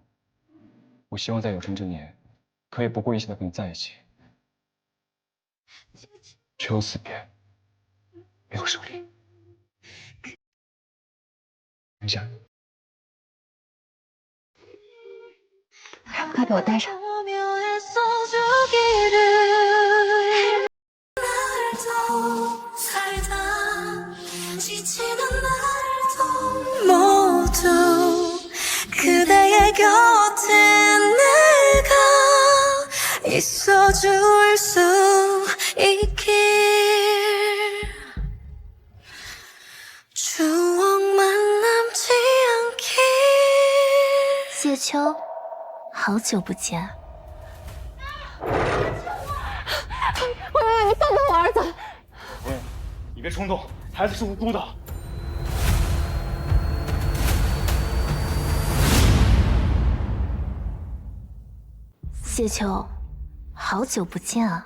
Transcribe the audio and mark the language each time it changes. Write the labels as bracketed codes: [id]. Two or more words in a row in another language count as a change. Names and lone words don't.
[zh] 我希望在有生之年，可以不顾一切的和你在一起。只有死别，没有胜利。等一下，快给我戴上。 [ko] 모두 그대의 곁에 내가 있어줄 수 있길 추억만 남지 않길 [zh] 谢秋，好久不见。喂，你放开我儿子！喂，你别冲动，孩子是无辜的。谢秋，好久不见啊！